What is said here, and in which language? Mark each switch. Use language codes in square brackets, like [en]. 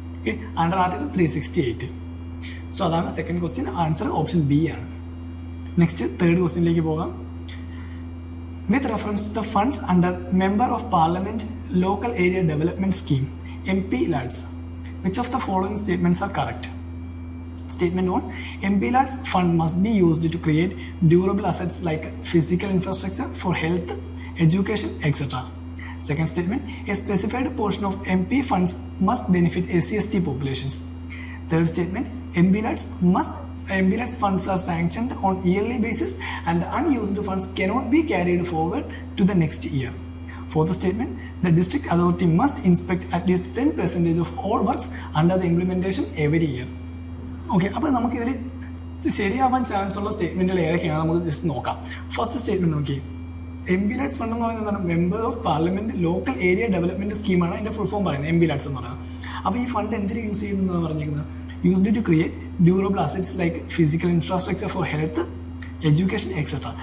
[ml] Okay, under article 368. So അതാണ് second question. Answer option B ആണ്. Next third ക്വസ്റ്റ്യനിലേക്ക് പോകാം. [en] With reference to the funds under member of parliament local area development scheme MPLADS, which of the following statements are correct? Statement 1, MPLADS fund must be used to create durable assets like physical infrastructure for health, education, etc. Second statement, a specified portion of MP funds must benefit SC/ST populations. Third statement, MPLADS funds are sanctioned on yearly basis and the unused funds cannot be carried forward to the next year. Fourth statement, the district authority must inspect at least 10% of all works under the implementation every year. [ml] Okay, അപ്പോൾ നമുക്കിതിൽ ശരിയാവാൻ chance ഉള്ള സ്റ്റേറ്റ്മെൻറ്റുകൾ ഏതൊക്കെയാണ് നമുക്ക് just നോക്കാം. First statement നോക്കി, MPLADS fund എന്ന് പറയുന്നത് member of parliament local area development സ്കീമാണ് അതിൻ്റെ ഫുൾ ഫോം പറയുന്നത് MPLADS എന്ന് പറയുന്നത്. അപ്പോൾ ഈ ഫണ്ട് എന്തിനു യൂസ് ചെയ്യുന്നതെന്നാണ് പറഞ്ഞിരിക്കുന്നത്? [en] Used to create durable assets like physical infrastructure for health, education, etcetera.